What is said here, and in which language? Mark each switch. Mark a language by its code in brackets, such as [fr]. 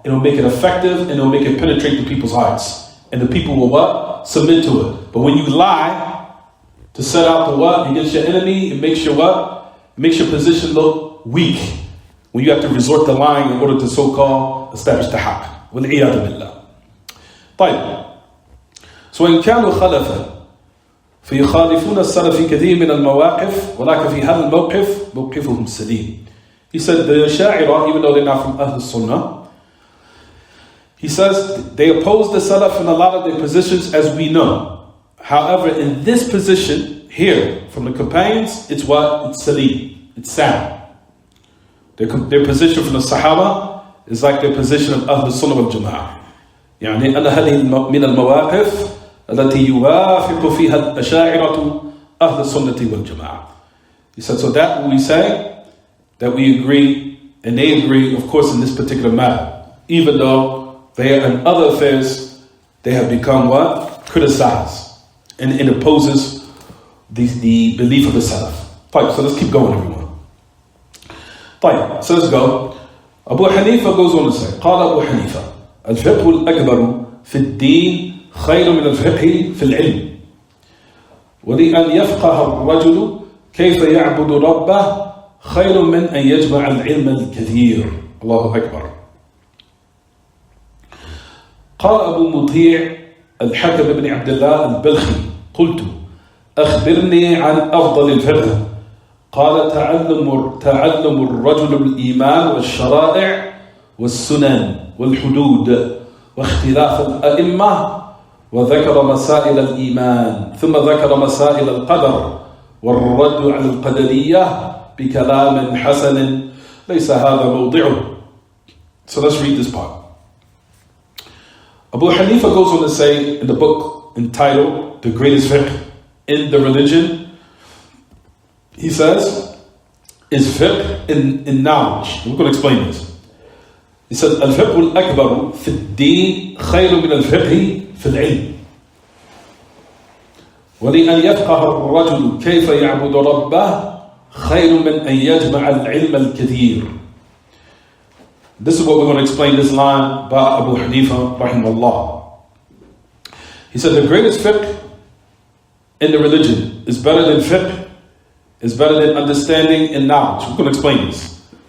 [en] It'll make it effective and it'll make it penetrate the people's hearts. And the people will what? Submit to it. But when you lie to set out the what? Against your enemy, it makes your what? It makes your position look weak. When you have to resort to lying in order to so-called establish the haqq. [ar] وَالْعِيَاذُ بِاللَّهِ. طيب. So إن كانوا خلفا فيخالفون السلف في كثير من المواقف ولكن في هذا الموقف موقفهم سليم. [en] He said the Ash'ari, even though they're not from Ahl Sunnah, he says they oppose the Salaf in a lot of their positions as we know. However, in this position here from the companions, it's what? It's salim. It's sound. Their position from the Sahaba is like their position of Ahl Sunnah wal Jama'ah. [ar] يعني أن هذه من المواقف التي يوافق فيها الأشاعرة أهل السنة والجماعة. [en] He said, so that we say, that we agree, and they agree, of course, in this particular matter. Even though they are in other affairs, they have become what? Criticized. And it opposes the belief of the Salaf. Fine, so let's keep going, everyone. Fine, so let's go. Abu Hanifa goes on to say, [ar] قال أبو حنيفة الفقه الأكبر في الدين خير من الفقه في العلم ولأن يفقه الرجل كيف يعبد ربه خير من أن يجمع العلم الكثير. الله أكبر. قال أبو مطيع الحكم بن عبد الله البلخي قلت أخبرني عن أفضل الفقه. قال تعلم الرجل الإيمان والشرائع والسنن والحدود واختلاف الأئمة، وذكر مسائل الإيمان، ثم ذكر مسائل القدر والرد على القدرية بكلام حسن ليس هذا موضعه. [en] So let's read this part. Abu Hanifa goes on to say in the book entitled The Greatest Fiqh in the Religion, he says, is fiqh in knowledge. We're going to explain this. He said, [ar] الفقه الأكبر في الدين خير من الفقه في العلم. ولأن يفقه الرجل كيف يعبد ربه خير من أن يجمع العلم الكثير. [en] This is what we're going to explain this line by Abu Hanifa rahimahullah. He said the greatest fiqh in the religion is better than fiqh, is better than understanding and knowledge. We're going to explain this.